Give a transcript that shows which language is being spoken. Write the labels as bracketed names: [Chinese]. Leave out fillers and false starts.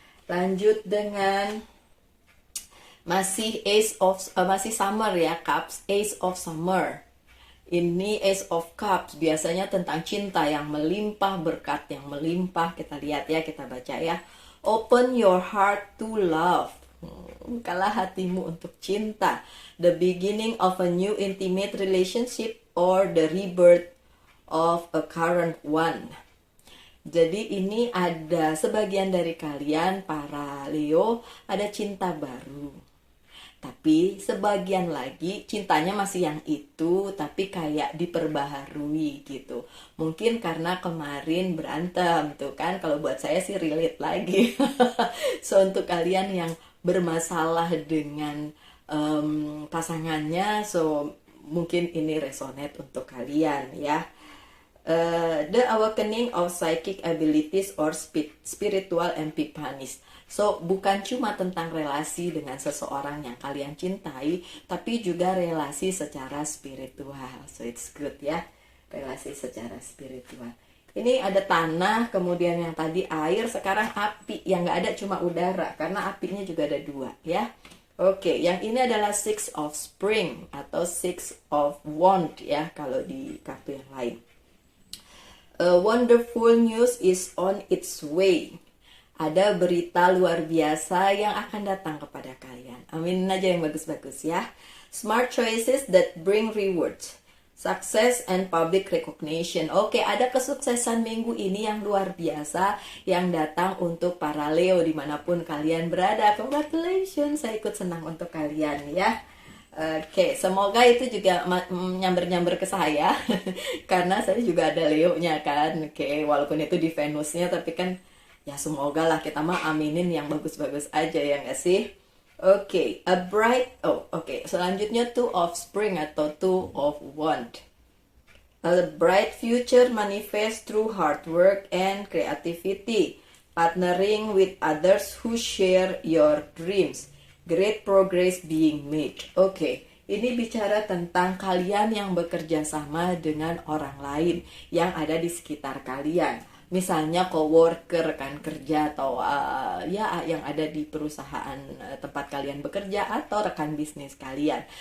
[Indonesian] Lanjut dengan masih masih Summer ya, Cups, Ace of Summer. Ini Ace of Cups biasanya tentang cinta yang melimpah, berkat yang melimpah. Kita lihat ya, kita baca ya. Open your heart to love. Bukalah hatimu untuk cinta. [English] The beginning of a new intimate relationship or the rebirth of a current one. [Indonesian] Jadi ini ada sebagian dari kalian para Leo ada cinta baru. Tapi sebagian lagi cintanya masih yang itu, tapi kayak diperbaharui gitu. Mungkin karena kemarin berantem tuh kan, kalau buat saya sih relate lagi. So, untuk kalian yang bermasalah dengan pasangannya, so mungkin ini resonate untuk kalian ya. [English] The awakening of psychic abilities or spiritual epiphanies. [Indonesian] So, bukan cuma tentang relasi dengan seseorang yang kalian cintai, tapi juga relasi secara spiritual. So, it's good ya, relasi secara spiritual. Ini ada tanah, kemudian yang tadi air, sekarang api. Yang nggak ada cuma udara, karena apinya juga ada 2 ya. Oke, yang ini adalah 6 of Spring atau 6 of Wand ya, kalau di kartu yang lain. [English] A wonderful news is on its way. [Indonesian] Ada berita luar biasa yang akan datang kepada kalian. Amin aja yang bagus-bagus ya. Smart choices that bring rewards. [English] Success and public recognition. [Indonesian] Oke, ada kesuksesan minggu ini yang luar biasa yang datang untuk para Leo dimanapun kalian berada. Congratulations, saya ikut senang untuk kalian ya. Oke, semoga itu juga nyamber-nyamber ke saya. Karena saya juga ada Leo-nya kan. Oke, walaupun itu di Venusnya, tapi kan ya semoga lah, kita mah aminin yang bagus-bagus aja ya nggak sih? Oke, selanjutnya 2 of Spring atau 2 of Wand. [English] A bright future manifest through hard work and creativity. Partnering with others who share your dreams. Great progress being made. Oke, [Indonesian] Ini bicara tentang kalian yang bekerja sama dengan orang lain yang ada di sekitar kalian. Misalnya coworker kan kerja atau ya yang ada di perusahaan tempat kalian bekerja atau rekan bisnis kalian.